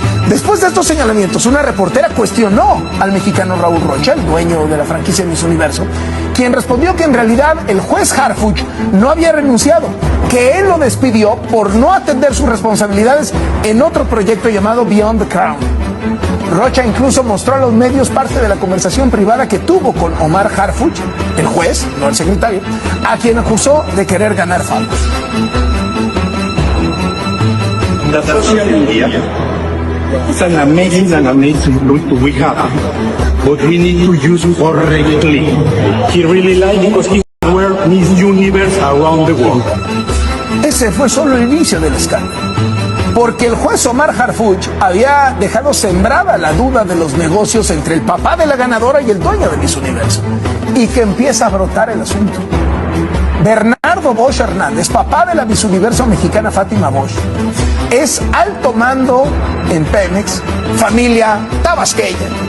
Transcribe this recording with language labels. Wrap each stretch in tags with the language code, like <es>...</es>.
<es>Después de estos señalamientos, una reportera cuestionó al mexicano Raúl Rocha, el dueño de la franquicia Miss Universo, quien respondió que en realidad el juez Harfuch no había renunciado, que él lo despidió por no atender sus responsabilidades en otro proyecto llamado Beyond the Crown. Rocha incluso mostró a los medios parte de la conversación privada que tuvo con Omar Harfuch, el juez, no el secretario, a quien acusó de querer ganar favos.</es> <en>The social media is an amazing tool we have, but we need to use it correctly. He really liked because he wear Miss Universe around the world.</en> <es>Ese fue solo el inicio del escándalo, porque el juez Omar Harfuch había dejado sembrada la duda de los negocios entre el papá de la ganadora y el dueño de Miss Universo, y que empieza a brotar el asunto. Bernardo Bosch Hernández, papá de la Miss Universo mexicana Fátima Bosch, es alto mando en Pemex, familia tabasqueña.</es>